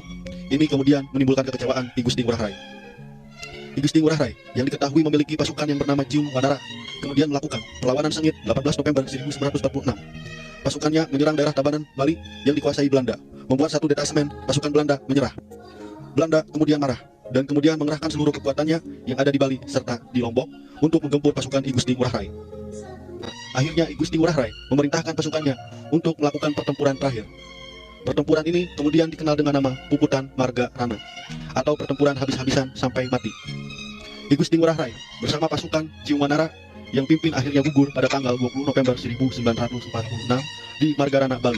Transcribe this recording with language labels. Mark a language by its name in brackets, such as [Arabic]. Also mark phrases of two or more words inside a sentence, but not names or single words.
[Indonesian] Ini kemudian menimbulkan kekecewaan I Gusti Ngurah Rai. I Gusti Ngurah Rai yang diketahui memiliki pasukan yang bernama Cium Wanara kemudian melakukan perlawanan sengit 18 November 1946. Pasukannya menyerang daerah Tabanan, Bali yang dikuasai Belanda, membuat satu detasemen pasukan Belanda menyerah. Belanda kemudian marah dan kemudian mengerahkan seluruh kekuatannya yang ada di Bali serta di Lombok untuk menggempur pasukan I Gusti Ngurah Rai. Akhirnya I Gusti Ngurah Rai memerintahkan pasukannya untuk melakukan pertempuran terakhir. Pertempuran ini kemudian dikenal dengan nama Puputan Marga Rana atau pertempuran habis-habisan sampai mati. I Gusti Ngurah Rai bersama pasukan Cium Wanara yang pimpin akhirnya gugur pada tanggal 20 November 1946 di Margarana, Bali.